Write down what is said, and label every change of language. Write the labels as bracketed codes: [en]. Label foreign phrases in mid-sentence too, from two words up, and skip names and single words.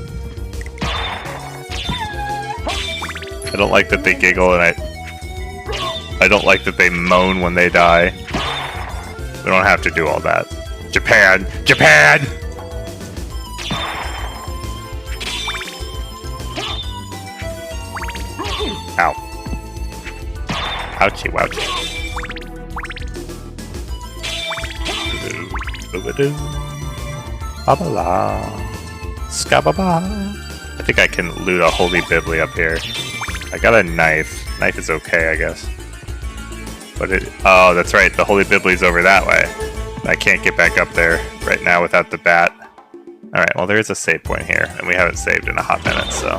[en] I don't like that they giggle, and I don't like that they moan when they die. We don't have to do all that. Japan! Japan! Ow. Ouchie wouchie. Ba-ba-la. Ska-ba-ba. I think I can loot a holy bibli up here. I got a knife. Knife is okay, I guess. But oh, that's right. The holy bibli's over that way. I can't get back up there right now without the bat. Alright, well there is a save point here, and we haven't saved in a hot minute, so...